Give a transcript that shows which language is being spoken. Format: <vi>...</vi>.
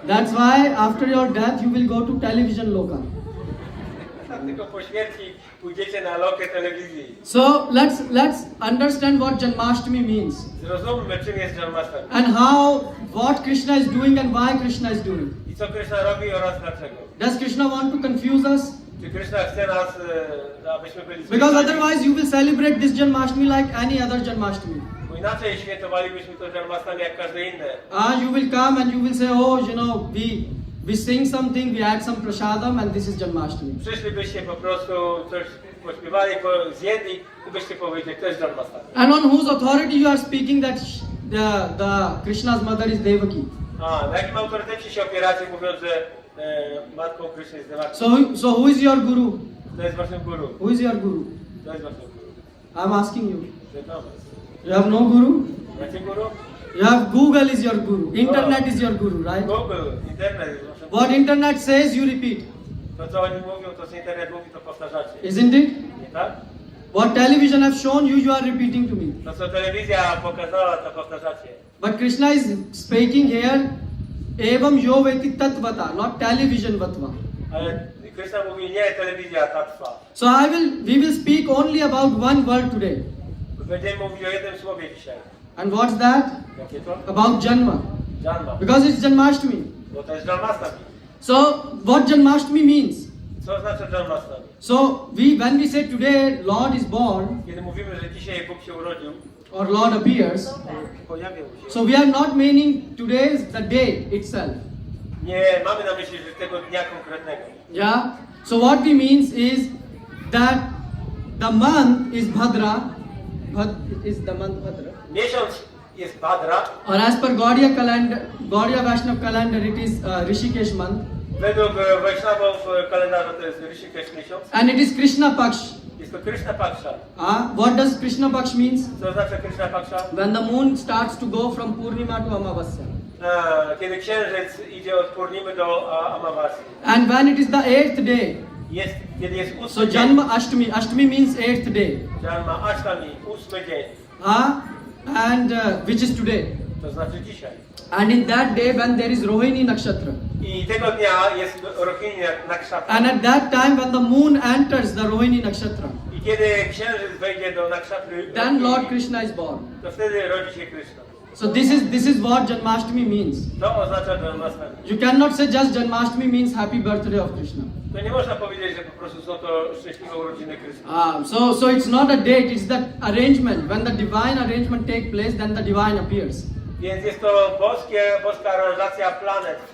<en>That's why after your death you will go to television loka.</en> <pl>Tylko po śmierci pójdziecie na lokę telewizji.</pl> <en>So let's understand what Janmashtami means.</en> <pl>Zrozummy, czym jest Janmashtami.</pl> <en>And what Krishna is doing and why Krishna is doing.</en> <pl>I co Krishna robi oraz dlaczego.</pl> <en>Does Krishna want to confuse us?</en> <pl>Czy Krishna chce nas, abyśmy byli</pl> <en>Because</en> <pl>zwyciężeni?</pl> <en>otherwise you will celebrate this Janmashtami like any other Janmashtami.</en> <pl>Bo inaczej świętowalibyśmy to Janmastami jak każde inne.</pl> <en>You will come and you will say, oh, you know, we sing something, we add some prasadam, and this is Janmashtami.</en> <pl>Przyszlibyście po prostu, coś pośpiewali, zjedli i byście powiedzieli, to jest Janmastami.</pl> <en>And on whose authority you are speaking that the Krishna's mother is Devaki.</en> <pl>Na jakim autorytecie się opieracie, mówiąc, że matką Kryszny jest Devaki?</pl> <en>So who is your guru?</en> <pl>To jest waszym guru.</pl> <en>Who is your guru?</en> <pl>To jest waszym guru.</pl> <en>I'm asking you.</en> <pl>Wiadomo.</pl> <en>You have no guru?</en> <pl>Macie guru?</pl> <en>You have Google is your guru. Internet is your guru, right?</en> <pl>Google, internet jest waszym guru.</pl> <en>What internet says, you repeat.</en> <pl>To co oni mówią, to co internet mówi, to powtarzacie.</pl> <en>Isn't it?</en> <pl>Nie tak?</pl> <en>What television have shown you, you are repeating to me.</en> <pl>To co telewizja pokazała, to powtarzacie.</pl> <en>But Krishna is speaking here,</en> <sa>evam yo veti tatvata,</sa> <en>not television vatva.</en> <pl>Ale Kryszna mówi, nie telewizja, ta trwa.</pl> <en>So we will speak only about one word today.</en> <pl>Będziemy mówić o jednym słowie dzisiaj.</pl> <en>And what's that?</en> <pl>Jakie to?</pl> <en>About Janma.</en> <pl>Janma.</pl> <en>Because it's Janmashtami.</en> <pl>Bo to jest Janmastami.</pl> <en>So what Janmashtami means?</en> <pl>Co oznacza Janmastami?</pl> <en>So when we say today Lord is born</en> <pl>Kiedy mówimy, że dzisiaj Bóg się urodził,</pl> <en>or Lord appears,</en> <pl>pojawił się.</pl> <en>so we are not meaning today is the day itself.</en> <pl>Nie mamy na myśli, że tego dnia konkretnego.</pl> <en>Yeah. So what we means is that the month is Bhadra. Is the month Bhadra?</en> <pl>Miesiąc jest Bhadra.</pl> <en>Or as per Gaudiya calendar, Gaudiya Vaishnav calendar, it is Rishikesh month.</en> <pl>Według Vaishnavów kalendarza to jest Rishikesh miesiąc.</pl> <en>And it is Krishna Paksh.</en> <pl>Jest to Krishna Paksha.</pl> <en>What does Krishna Paksh means?</en> <pl>Co oznacza Krishna Paksha?</pl> <en>When the moon starts to go from Purnima to Amavasya.</en> <pl>Kiedy księżyc idzie od Purnimy do Amavasy.</pl> <en>And when it is the 8th day.</en> <pl>Kiedy jest</pl> <en>So</en> <pl>ósmy dzień.</pl> <en>Janma Ashtami. Ashtami means 8th day.</en> <pl>Janma Ashtami, ósmy dzień.</pl> <en>And which is today.</en> <pl>To znaczy dzisiaj.</pl> <en>And in that day when there is Rohini Nakshatra.</en> <pl>I tego dnia jest Rohini Nakshatra.</pl> <en>And at that time when the moon enters the Rohini Nakshatra.</en> <pl>I kiedy księżyc wejdzie do Nakshatry,</pl> <en>Then Lord Krishna is born.</en> <pl>to wtedy rodzi się Krishna.</pl> <en>So this is what Janmashtami means.</en> <pl>To oznacza Janmastami.</pl> <en>You cannot say just Janmashtami means happy birthday of Krishna.</en> <pl>To nie można powiedzieć, że po prostu są to szczęśliwe urodziny Krishna.</pl> <en>So it's not a date, it's the arrangement. When the divine arrangement takes place, then the divine appears.</en> <pl>Więc jest to boska aranżacja planet.</pl>